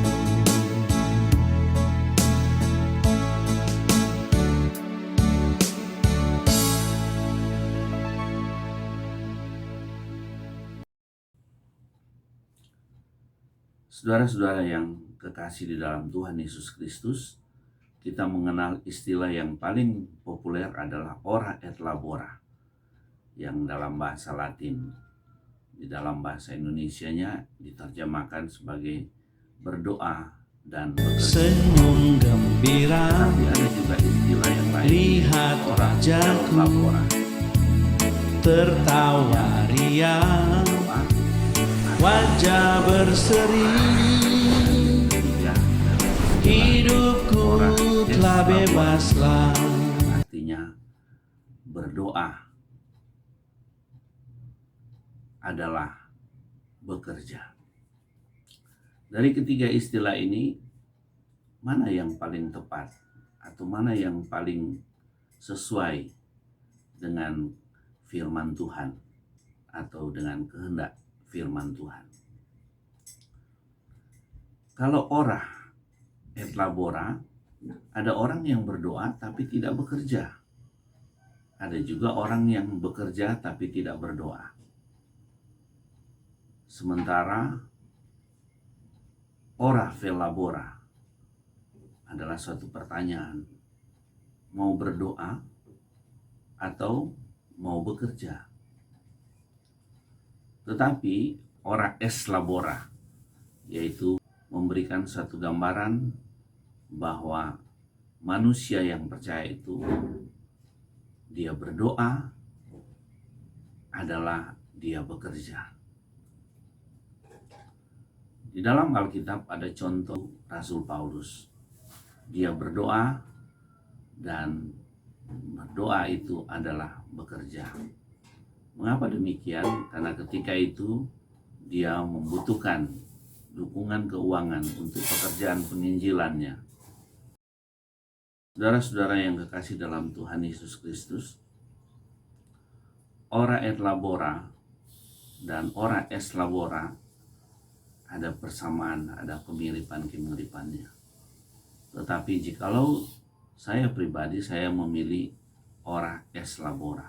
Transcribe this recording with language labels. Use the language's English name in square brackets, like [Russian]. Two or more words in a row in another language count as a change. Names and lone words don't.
[Indonesian] Saudara-saudara yang kekasih di dalam Tuhan Yesus Kristus, kita mengenal istilah yang paling populer adalah [Latin] ora et labora, [Indonesian] yang dalam bahasa Latin. Di dalam bahasa Indonesianya diterjemahkan sebagai berdoa dan bekerja. Senyum gembira, Tapi ada juga istilah yang lain, lihat [Latin] ora vel [Indonesian] wajahku [Latin] labora, [Indonesian] tertawa riang, wajah berseri, hidupku telah bebaslah. Artinya berdoa adalah bekerja. Dari ketiga istilah ini, mana yang paling tepat atau mana yang paling sesuai dengan firman Tuhan atau dengan kehendak firman Tuhan? Kalau [Latin] ora et labora, [Indonesian] ada orang yang berdoa tapi tidak bekerja. Ada juga orang yang bekerja tapi tidak berdoa. Sementara [Latin] ora vel labora [Indonesian] adalah suatu pertanyaan. Mau berdoa atau mau bekerja? Tetapi [Latin] ora es labora, [Indonesian] yaitu memberikan suatu gambaran bahwa manusia yang percaya itu dia berdoa adalah dia bekerja. Di dalam Alkitab ada contoh Rasul Paulus. Dia berdoa dan berdoa itu adalah bekerja. Mengapa demikian? Karena ketika itu dia membutuhkan dukungan keuangan untuk pekerjaan penginjilannya. Saudara-saudara yang kekasih dalam Tuhan Yesus Kristus, [Latin] ora et labora [Indonesian] dan [Latin] ora es labora [Indonesian] ada persamaan, ada kemiripan-kemiripannya. Tetapi jikalau saya pribadi, saya memilih [Latin] ora es labora.